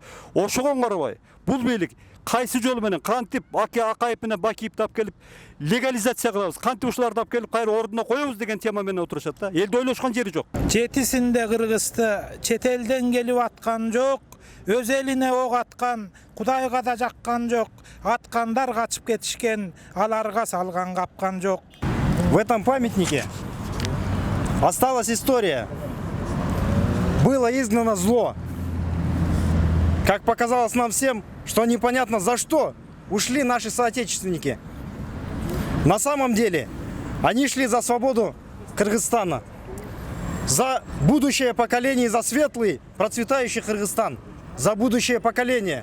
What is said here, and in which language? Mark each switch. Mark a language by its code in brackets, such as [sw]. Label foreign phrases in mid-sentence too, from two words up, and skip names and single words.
[ky] Ошого карабай бул бийлик кайсы жол менен кантип Акаев менен Бакиевди алып келип легализация кылабыз, кантип ушуларды алып келип кайра ордуна коебуз деген тема менен отурушат да. Элде ойлошкон жери жок. Жетисинде Кыргызды чет элден келип аткан жок, өз элине ок аткан, Кудайга да жаккан жок. Аткандар качып кетишкен, аларга салган капкан жок. [ru] В этом памятнике осталась история. Было изгнано зло. Как показалось нам всем, что непонятно за что ушли наши соотечественники. На самом деле они шли за свободу Кыргызстана, за будущее поколение, за светлый, процветающий Кыргызстан, за будущее поколение.